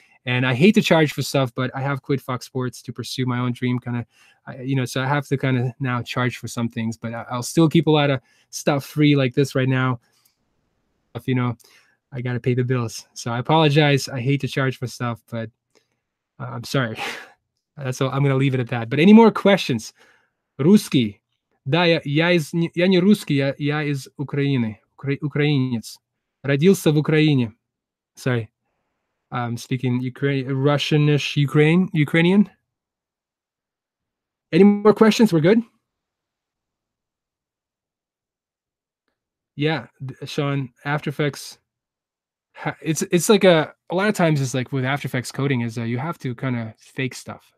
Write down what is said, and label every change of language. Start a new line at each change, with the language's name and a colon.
English: And I hate to charge for stuff, but I have quit Fox Sports to pursue my own dream, kind of, so I have to kind of now charge for some things, but I'll still keep a lot of stuff free like this right now. If I got to pay the bills. So I apologize. I hate to charge for stuff, but I'm sorry. That's all. I'm going to leave it at that. But any more questions?
Russian: Русский. Да, я не русский, я из Украины, украинец. Родился в Украине.
English: Sorry. I'm speaking Russianish, Ukrainian. Any more questions? We're good? Yeah, Sean, After Effects. It's like a lot of times it's like with After Effects coding is you have to kind of fake stuff.